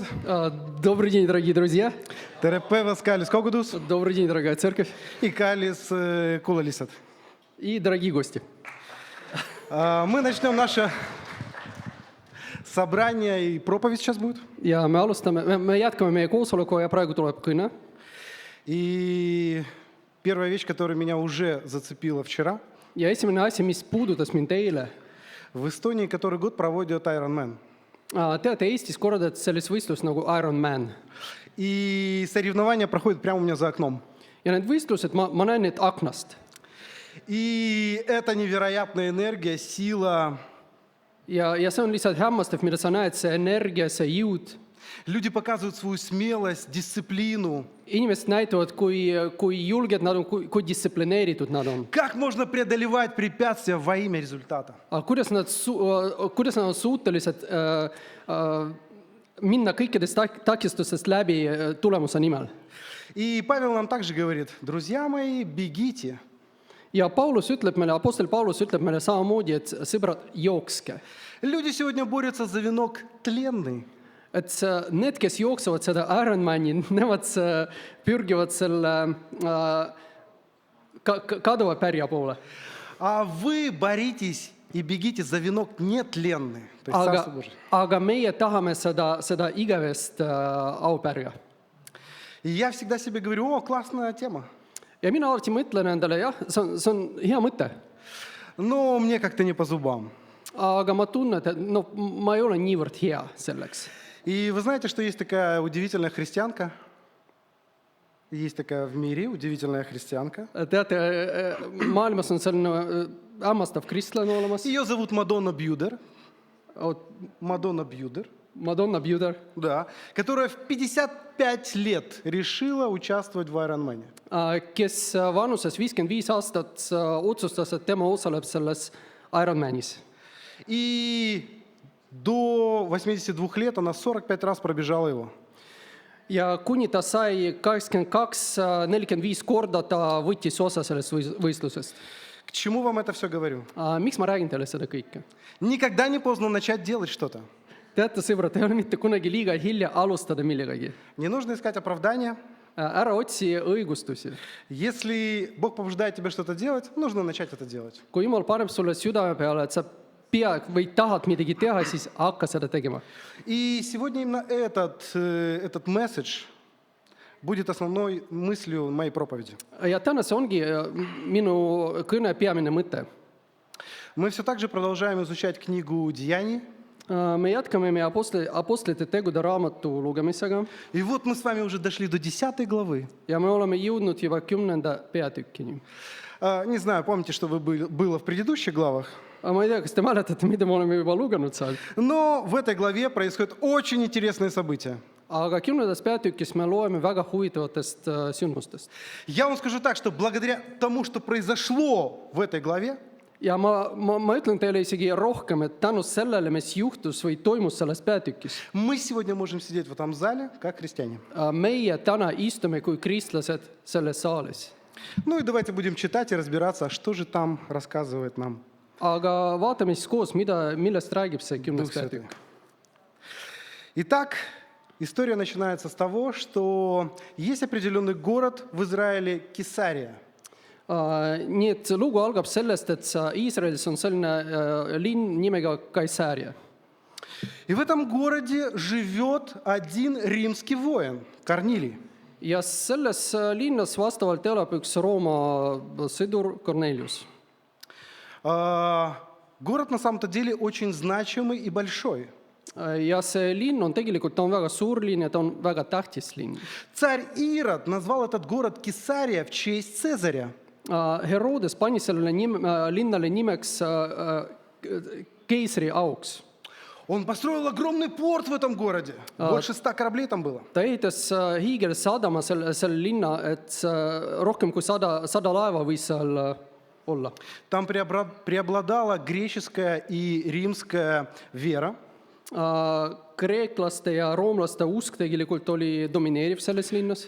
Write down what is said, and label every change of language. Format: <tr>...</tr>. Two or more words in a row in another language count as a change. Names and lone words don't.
<ru>Добрый день, дорогие друзья!</ru> <et>Tere päevast, kallis kogudus!</et> <ru>Добрый день, дорогая церковь!</ru> <et>И kallis kuulalised!</et> <ru>И дорогие гости! Мы начнем наше собрание, и проповедь сейчас будет.</ru> <et>Ja me jätkame meie koosoleku ja praegu tuleb kõne.</et> <ru>И первая вещь, которая меня уже зацепила вчера.</ru> <et>Ja esimene asi, mis puudutas mind eile.</et> <ru>В Эстонии который год проводят Ironman.</ru> <et>Teate, Eestis korraldatakse sellist võistlust nagu Ironman.</et> <ru>И соревнования проходят прямо у меня за окном.</ru> <et>Ja need võistlused, ma näen neid aknast.</et> <ru>И это невероятная энергия, сила.</ru> <et>ja see on lihtsalt hämmastav, mida sa näed, see energia, see jõud.</et> <ru>Люди показывают свою смелость, дисциплину.</ru> <et>Inimesed näitavad, kui julged nad on, kui distsiplineeritud nad on.</et> <ru>Как можно преодолевать препятствия во имя результата?</ru> <et>Aga kuidas nad on suutelised minna kõikidest takistustest läbi tulemuse nimel?</et> <ru>И Павел нам также говорит, друзья мои, бегите.</ru> <et>Ja Paulus ütleb meile, apostel Paulus ütleb meile samamoodi, et sõbrad, jookske.</et> <ru>Люди сегодня борются за венок тленный.</ru> <et>Et need, kes jooksevad seda Ironmani, nemad pürgivad selle kaduva pärja poole.</et> <ru>А вы боритесь и бегите за венок нетленный. То есть Царство Божие.</ru> <et>Aga meie tahame seda igavest aupärja.</et> <ru>И я всегда себе говорю, о, классная тема.</ru> <et>Ja mina alati mõtlen endale, jah, see on hea mõte.</et> <ru>Но мне как-то не по зубам.</ru> <et>Aga ma tunnen, et no, ma ei ole niivõrd hea selleks.</et> <ru>И вы знаете, что есть такая удивительная христианка? Есть такая в мире удивительная христианка.</ru> <et>Teate, maailmas on selline hämmastav kristlane olemas.</et> <ru>Ее зовут Мадонна Бьюдер. Мадонна Бьюдер.</ru> <et>Madonna Bjuder,</et> <ru>Да, которая в 55 лет решила участвовать в Ironman.</ru> <et>kes vanuses 55 aastat otsustas, et tema osaleb selles Ironmanis.</et> <ru>И до 82 лет она 45 раз пробежала его.</ru> <et>Ja kuni ta sai 82-45 korda, ta võttis osa sellest võistlusest.</et> <ru>К чему вам это все говорю?</ru> <et>Miks ma räägin teile seda kõike?</et> <ru>Никогда не поздно начать делать что-то.</ru> <et>Teate, sõbrad, ei ole mitte kunagi liiga hilja alustada millegagi.</et> <ru>Не нужно искать оправдания.</ru> <et>Ära otsi õigustusi.</et> <ru>Если Бог побуждает тебя что-то делать, нужно начать это делать.</ru> <et>Kui Jumal paneb sulle südame peale, et sa pead või tahad midagi teha, siis hakka seda tegema.</et> <ru>И сегодня именно этот месседж будет основной мыслью моей проповеди.</ru> <et>Ja täna see ongi minu kõne peamine mõte.</et> <ru>Мы все так же продолжаем изучать книгу «Деяний».</ru> <et>Me jätkame meie apostlite tegude raamatu lugemisega</et> <ru>И вот мы с вами уже дошли до 10 главы.</ru> <et>ja me oleme jõudnud juba 10. peatükkini.</et> <ru>Не знаю, помните, что было в предыдущих главах,</ru> <et>Aga ma ei tea, kas te mäletate, mida me oleme juba lugenud seal.</et> <ru>но в этой главе происходят очень интересные события.</ru> <et>Aga 10. peatükis me loeme väga huvitavatest sündmustest.</et> <ru>Я вам скажу так, что благодаря тому, что произошло в этой главе,</ru> <et>Ja ma ütlen teile isegi rohkem, et tänu sellele, mis juhtus või toimus selles peatükis,</et> <ru>мы сегодня можем сидеть в этом зале как христиане.</ru> <et>meie täna istume kui kristlased selles saalis.</et> <ru>Ну и давайте будем читать и разбираться, что же там рассказывает нам</ru> <et>Aga vaatame siis koos, millest räägib see 10.</et> <ru>Дух Святой.</ru> <et>peatükk.</et> <ru>Итак, история начинается с того, что есть определенный город в Израиле Кесария.</ru> <et>Nii et lugu algab sellest, et Iisraelis on selline linn nimega Kaisaaria.</et> <ru>И в этом городе живет один римский воин, Корнилий.</ru> <et>Ja selles linnas vastavalt elab üks Rooma sõdur Kornelius.</et> <ru>Город на самом-то деле очень значимый и большой.</ru> <et>Ja see linn on tegelikult, ta on väga suur linn ja ta on väga tähtis linn.</et> <ru>Царь Ирод назвал этот город Кесария в честь Цезаря.</ru> <et>Herodes pani sellele linnale nimeks keisri auks.</et> <ru>Он построил огромный порт в этом городе. Больше 100 кораблей там было.</ru> <et>Ta ehitas hiigelsadama selle linna, et rohkem kui 100 laeva võis seal olla.</et> <ru>Там преобладала греческая и римская вера.</ru> <et>Kreeklaste ja roomlaste usk tegelikult oli domineeriv selles linnas.</et>